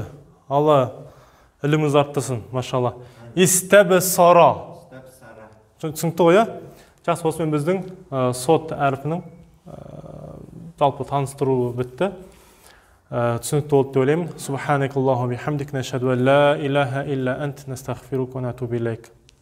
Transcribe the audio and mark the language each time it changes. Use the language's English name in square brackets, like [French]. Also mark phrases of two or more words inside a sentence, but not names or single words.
[Kazakh] Алла іліміңіз арттырсын, машалла. Истәб сара. Түсінікті ғой, жақсы, осымен біздің сот әрпінің жалпы таныстыру бітті. Түсінікті болды деп ойлаймын. [Arabic] سبحانك اللهم وبحمدك، نشهد أن لا إله إلا أنت، نستغفرك ونتوب إليك.